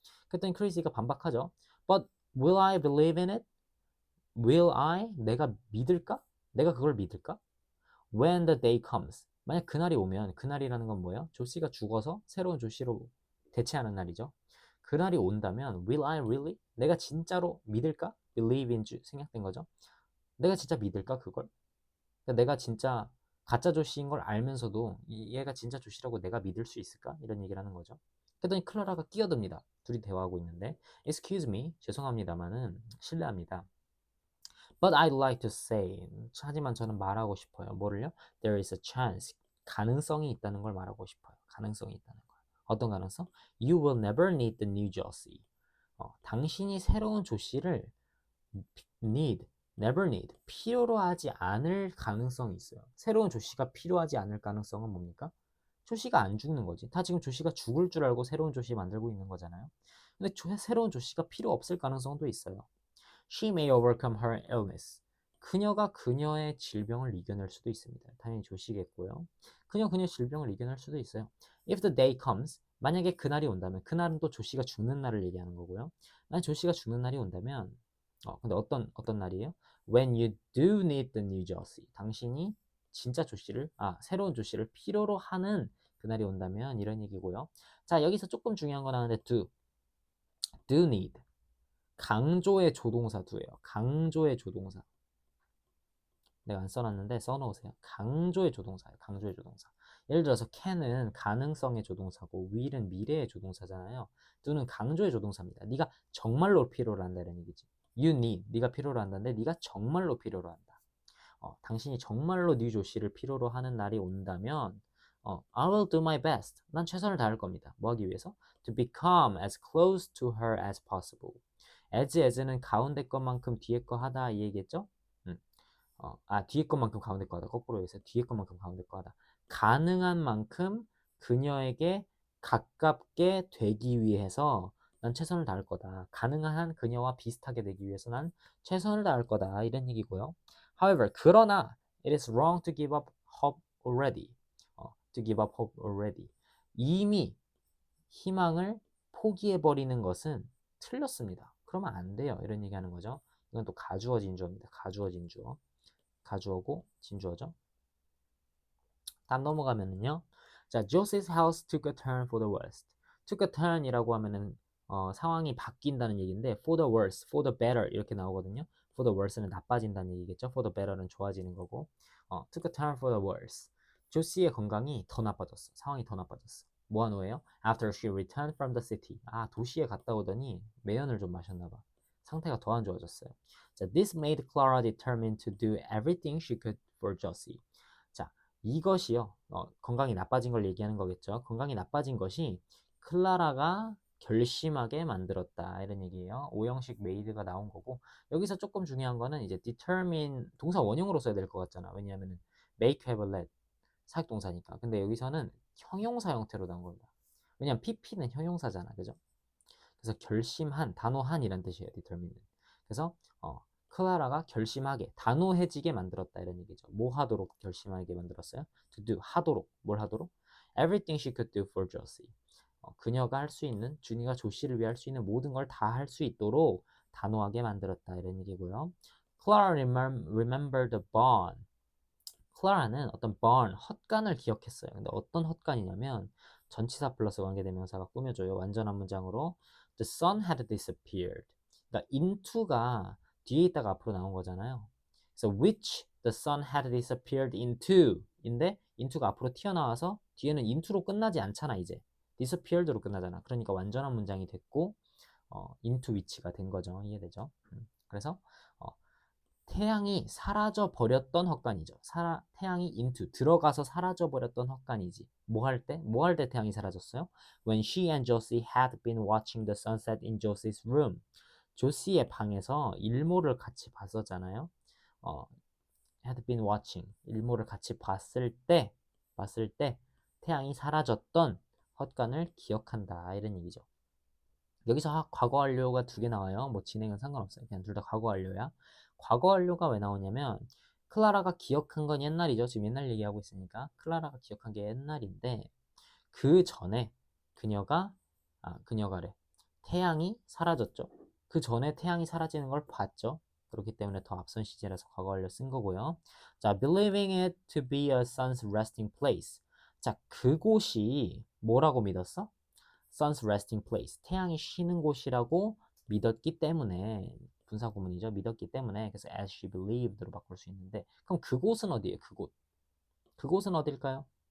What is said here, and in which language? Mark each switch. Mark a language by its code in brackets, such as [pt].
[ko] 그랬더니 크리스가 반박하죠. [en] But will I believe in it? Will I? [ko] 내가 믿을까? 내가 그걸 믿을까? [en] When the day comes. [ko] 만약 그날이 오면, 그날이라는 건 뭐예요? 조씨가 죽어서 새로운 조씨로 대체하는 날이죠. 그날이 온다면 [en] will I really? [ko] 내가 진짜로 믿을까? believe in 줄 생략된 거죠. 내가 진짜 믿을까 그걸? 그러니까 내가 진짜 가짜 조씨인 걸 알면서도 얘가 진짜 조씨라고 내가 믿을 수 있을까? 이런 얘기를 하는 거죠. 그랬더니 클라라가 끼어듭니다. 둘이 대화하고 있는데 [en] Excuse me, [ko] 죄송합니다마는 실례합니다. [en] But I'd like to say, [ko] 하지만 저는 말하고 싶어요. 뭐를요? [en] There is a chance, [ko] 가능성이 있다는 걸 말하고 싶어요. 가능성이 있다는 걸. 어떤 가능성? [en] You will never need the new Josie. [ko] 당신이 새로운 조씨를 [en] never need, [ko] 필요로 하지 않을 가능성이 있어요. 새로운 조씨가 필요하지 않을 가능성은 뭡니까? 조씨가 안 죽는 거지. 다 지금 조씨가 죽을 줄 알고 새로운 조씨 만들고 있는 거잖아요. 근데 새로운 조씨가 필요 없을 가능성도 있어요. [en] She may overcome her illness. [ko] 그녀가 그녀의 질병을 이겨낼 수도 있습니다. 당연히 조시겠고요. 그녀의 질병을 이겨낼 수도 있어요. [en] If the day comes, [ko] 만약에 그날이 온다면, 그날은 또 조시가 죽는 날을 얘기하는 거고요. 만약 조시가 죽는 날이 온다면, 근데 어떤 날이에요? [en] When you do need the new Josie. [ko] 당신이 진짜 조시를, 새로운 조시를 필요로 하는 그날이 온다면 이런 얘기고요. 자, 여기서 조금 중요한 거 나오는데 do need. 강조의 조동사 두예요. 강조의 조동사. 내가 안 써놨는데 써놓으세요. 강조의 조동사예요. 강조의 조동사. 예를 들어서 can은 가능성의 조동사고 will은 미래의 조동사잖아요. do는 강조의 조동사입니다. 네가 정말로 필요로 한다는 얘기지. You need, 네가 필요로 한다는데 네가 정말로 필요로 한다. 당신이 정말로 네 조씨를 필요로 하는 날이 온다면 [en] I will do my best. [ko] 난 최선을 다할 겁니다. 뭐 하기 위해서? [en] To become as close to her as possible. [ko] as는 가운데 것만큼 뒤에 거 하다 이 얘기겠죠? 뒤에 것만큼 가운데 거하다. 거꾸로 해서 뒤에 것만큼 가운데 거하다. 가능한 만큼 그녀에게 가깝게 되기 위해서 난 최선을 다할 거다. 가능한 한 그녀와 비슷하게 되기 위해서 난 최선을 다할 거다. 이런 얘기고요. [en] However, [ko] 그러나 [en] it is wrong to give up hope already. To give up hope already. [ko] 이미 희망을 포기해 버리는 것은 틀렸습니다. 그러면 안 돼요. 이런 얘기하는 거죠. 이건 또 가주어 진주어입니다. 가주어 진주어. 가주어고 진주어죠. 다음 넘어가면은요. [en] 자, Josie's house took a turn for the worst. took a turn이라고 하면은 [ko] 상황이 바뀐다는 얘기인데 [en] for the worse, for the better [ko] 이렇게 나오거든요. for the worse는 나빠진다는 얘기겠죠. for the better는 좋아지는 거고. [en] took a turn for the worse. [ko] 조시의 건강이 더 나빠졌어. 상황이 더 나빠졌어. 뭐한 후에요? [en] After she returned from the city. [ko] 도시에 갔다 오더니 매연을 좀 마셨나 봐. 상태가 더 안 좋아졌어요. [en] 자, this made Clara determined to do everything she could for Josie. [ko] 자, 이것이요. 건강이 나빠진 걸 얘기하는 거겠죠. 건강이 나빠진 것이 클라라가 결심하게 만들었다. 이런 얘기예요. 오형식 메이드가 나온 거고 여기서 조금 중요한 거는 이제 determine 동사 원형으로 써야 될 것 같잖아. 왜냐하면 make, have, let 사역동사니까. 근데 여기서는 형용사 형태로 나온 겁니다. 왜냐면 pp는 형용사잖아. 그죠? 그래서 결심한, 단호한이란 뜻이에요. determine는. 그래서 클라라가 결심하게, 단호해지게 만들었다 이런 얘기죠. 뭐 하도록 결심하게 만들었어요? to do, 하도록. 뭘 하도록? [en] everything she could do for Josie. [ko] 그녀가 할 수 있는, 준이가 조씨를 위해 할 수 있는 모든 걸 다 할 수 있도록 단호하게 만들었다 이런 얘기고요. [en] Clara remembered the barn. [ko] 클라라는 어떤 barn, 헛간을 기억했어요. 근데 어떤 헛간이냐면 전치사 플러스 관계대명사가 꾸며줘요. 완전한 문장으로 [en] The sun had disappeared. [ko] 그러니까 into가 뒤에 있다가 앞으로 나온 거잖아요. 그래서 [en] which the sun had disappeared into [ko] 인데 into가 앞으로 튀어나와서 뒤에는 into로 끝나지 않잖아 이제. disappeared로 끝나잖아. 그러니까 완전한 문장이 됐고 into which가 된 거죠. 이해되죠? 그래서 태양이 사라져 버렸던 헛간이죠. 태양이 into 들어가서 사라져 버렸던 헛간이지. 뭐 할 때? 뭐 할 때 태양이 사라졌어요? [en] When she and Josie had been watching the sunset in Josie's room. [ko] 조시의 방에서 일몰을 같이 봤었잖아요. had been watching 일몰을 같이 봤을 때 태양이 사라졌던 헛간을 기억한다 이런 얘기죠. 여기서 과거 완료가 두 개 나와요. 뭐 진행은 상관없어요. 그냥 둘 다 과거 완료야. 과거 완료가 왜 나오냐면 클라라가 기억한 건 옛날이죠. 지금 옛날 얘기하고 있으니까 클라라가 기억한 게 옛날인데 그 전에 그녀가래. 태양이 사라졌죠. 그 전에 태양이 사라지는 걸 봤죠. 그렇기 때문에 더 앞선 시제라서 과거 완료 쓴 거고요. [en] 자, believing it to be a sun's resting place. [ko] 자, 그곳이 뭐라고 믿었어? [en] sun's resting place. [ko] 태양이 쉬는 곳이라고 믿었기 때문에 분사 구문이죠. 믿었기 때문에 그래서 as she believed로 바꿀 수 있는데 그럼 그곳은 어디예요? 그곳은 어딜까요?